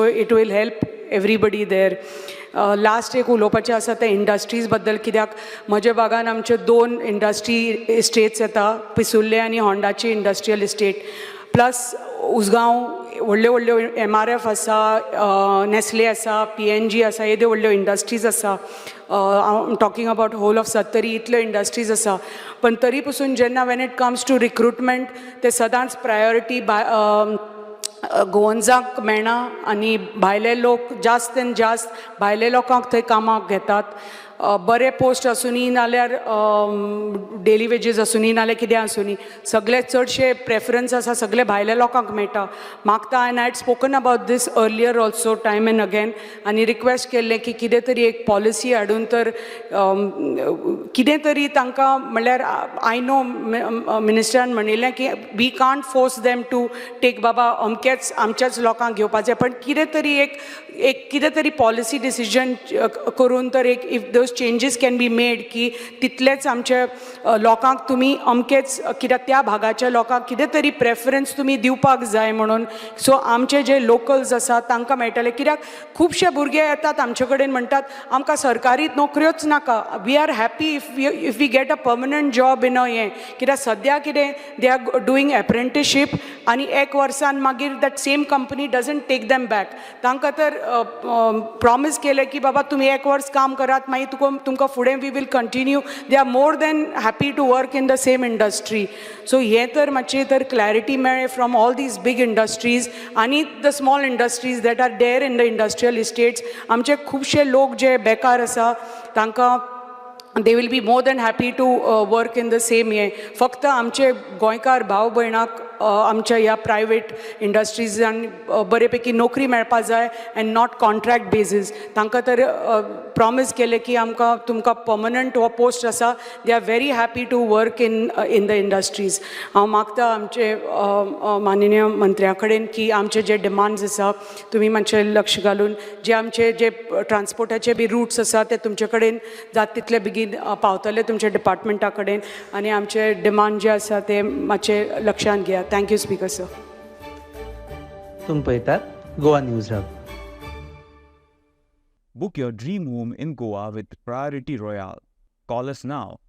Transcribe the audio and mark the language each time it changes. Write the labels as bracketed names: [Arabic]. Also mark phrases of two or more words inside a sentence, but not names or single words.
[English] It will help everybody there last [Konkani] एक उलोवपाचें आसा तें इंडस्ट्रीज बद्दल कित्याक म्हज्या भागान आमचे 2 [English] industry estates [Konkani] येता पिसुल्ले आनी होंडाची [English] industrial estate plus [Konkani] उसगांव व्हडल्यो व्हडल्यो MRF आसा नेस्ले आसा PNG आसा येद्यो व्हडल्यो इंडस्ट्रीज आसा [English] talking about whole of Sattari [Konkani] इतल्यो इंडस्ट्रीज आसा पण तरी पसून जेन्ना [English] when it comes to recruitment [Konkani] ते सदांच प्रायोरिटी गोवन्सांक मेळना आनी भायले लोक जास्त एन जास्त भायले लोकांक थंय कामाक घेतात बरे पोस्ट आसुनी नाल्यार [English] daily wages [Konkani] आसुनी नाल्यार कितें आसुनी सगळे चडशे प्रेफरन्स आसा सगळे भायल्या लोकांक मेळटा मागता [English] and I had spoken about this earlier also time and again [Konkani] आनी रिक्वेस्ट केल्लें की कितें तरी एक पॉलिसी हाडून तर कितें तरी तांकां म्हणल्यार [English] I know [Konkani] मिनिस्टरान म्हणिल्लें की [English] we can't force them to take [Konkani] बाबा अमकेच आमच्याच लोकांक घेवपाचें पण कितें तरी एक कितें तरी [English] policy decision [Konkani] करून तर एक [English] if those changes can be made [Konkani] की तितलेच आमचे लोकांक तुमी अमकेच कित्याक त्या भागाच्या लोकांक कितें तरी प्रेफरन्स तुमी दिवपाक जाय म्हणून सो आमचे जे लोकल्स आसा तांकां मेळटले कित्याक खुबशे भुरगे येतात आमचे कडेन म्हणटात आमकां सरकारी नोकऱ्योच नाका [English] we are happy if we get a permanent job in a [Konkani] हें कित्याक सद्या कितें [English] they are doing apprenticeship [Konkani] आनी 1 वर्सान मागीर [English] that same company doesn't take them back [Konkani] तांकां तर प्रॉमीस केलें की बाबा तुमी 1 वर्स काम करात मागीर तुमकां फुडें [English] we will continue they are more than happy to work in the same industry [Konkani] सो हें तर मातशें तर क्लॅरिटी मेळ्ळें [English] from all these big industries and the small industries that are there in the industrial estates [Konkani] आमचे खुबशे लोक जे बेकार आसा तांकां [English] they will be more than happy to work in the same way [Konkani] फक्त आमचे गोंयकार भाव भयणाक आमच्या ह्या प्रायवेट इंडस्ट्रीजान बरेपैकी नोकरी मेळपा जाय [English] and not contract basis [Konkani] तांकां तर प्रॉमीस केलें की आमकां तुमकां पर्मनंट हो पोस्ट आसा [English] they are very happy to work in the industries [Konkani] हांव मागता आमचे माननीय मंत्र्या कडेन की आमचे जे डिमांड्स आसा तुमी मातशें लक्ष घालून जे आमचे जे ट्रान्सपोर्टाचे बी रूट्स आसा ते तुमचे कडेन जाता तितले बेगीन पावतले तुमच्या डिपार्टमेंटा कडेन आनी आमचे डिमांड जे आसा ते मातशे लक्षांत घेयात [English] thank you Speaker sir [Konkani] तुम पळयतात गोवा न्यूज हब [English] Book your dream home in Goa with Priority Royale. Call us now